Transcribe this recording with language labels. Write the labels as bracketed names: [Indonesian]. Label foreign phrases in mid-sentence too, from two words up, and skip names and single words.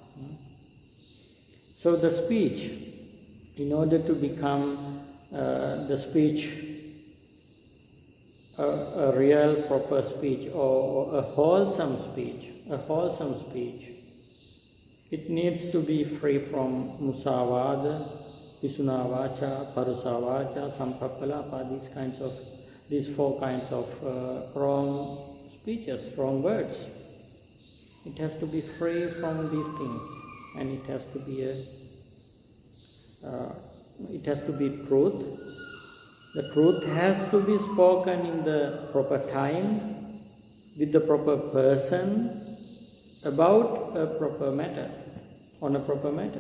[English] So the speech, in order to become the speech a real proper speech or a wholesome speech, it needs to be free from [Pali] musavada, visunavacha, parusavacha, sampappalapa, [English] these four kinds of wrong speeches, wrong words. It has to be free from these things, and it has to be truth. The truth has to be spoken in the proper time, with the proper person, about a proper matter, on a proper matter.